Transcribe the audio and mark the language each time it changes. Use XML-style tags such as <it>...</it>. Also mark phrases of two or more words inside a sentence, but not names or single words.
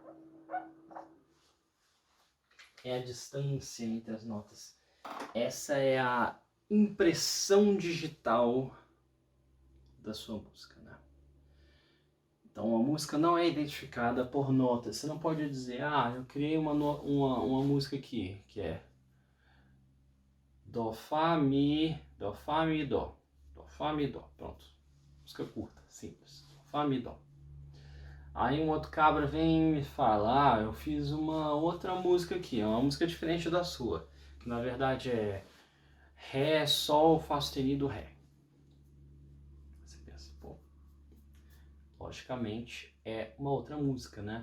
<pt>É a distância entre as notas. Essa é a impressão digital da sua música, né? Então a música não é identificada por notas. Você não pode dizer, eu criei uma música aqui, que é Dó, Fá, Mi, Dó, Fá, Mi, Dó. Dó, Fá, Mi, Dó. Pronto. Música curta, simples. Dó, Fá, Mi, Dó. Aí um outro cabra vem e me fala, eu fiz uma outra música aqui, é uma música diferente da sua, que na verdade é Ré, Sol, Fá sustenido, Ré. Você pensa, pô, logicamente é uma outra música, né?</pt>